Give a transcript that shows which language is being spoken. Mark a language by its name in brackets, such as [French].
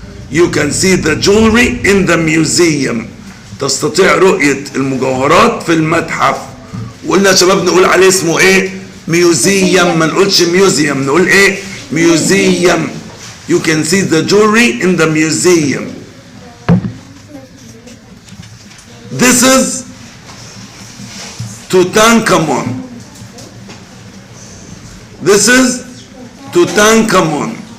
[English] You can see the jewelry in the museum. [Arabic] تستطيع رؤية المجوهرات في المتحف. وقلنا يا شباب نقول عليه اسمه ايه؟ ميوزيوم، ما نقولش ميوزيوم، نقول ايه؟ ميوزيوم. [English] You can see the jewelry in the museum. This is Tutankhamun. This is Tutankhamun.